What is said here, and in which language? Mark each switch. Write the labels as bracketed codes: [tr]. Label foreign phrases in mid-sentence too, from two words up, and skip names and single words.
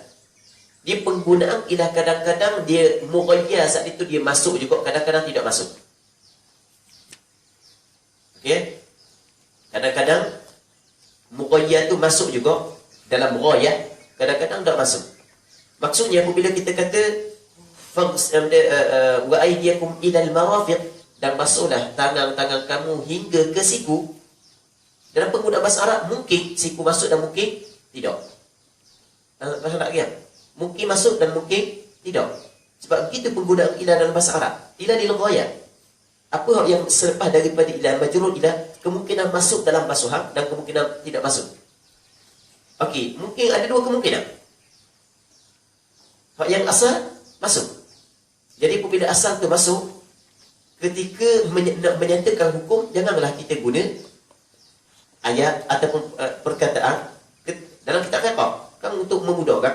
[ms] Dia penggunaan ila kadang-kadang dia mughayya, saat itu dia masuk juga, kadang-kadang tidak masuk. Okey, kadang-kadang mughayya tu masuk juga dalam ghayah, kadang-kadang tak masuk. Maksudnya apabila kita kata [ar] وأيديكم إلى المرافق, [ms] dan basuhlah tangan-tangan kamu hingga ke siku, dalam penggunaan bahasa Arab mungkin siku masuk dan mungkin tidak. Bahasa Arab kan? Mungkin masuk dan mungkin tidak. Sebab begitu penggunaan ila dalam bahasa Arab. [ar] إلى للغاية. [ms] Apa yang selepas daripada ila, [ar] مجرور إلى, [ms] kemungkinan masuk dalam basuhan dan kemungkinan tidak masuk. Okey, mungkin ada dua kemungkinan. Hak yang asal masuk. Jadi apabila asal tu masuk, ketika nak menyatakan hukum, janganlah kita guna ayat ataupun perkataan dalam kitab fiqh kan untuk memudahkan.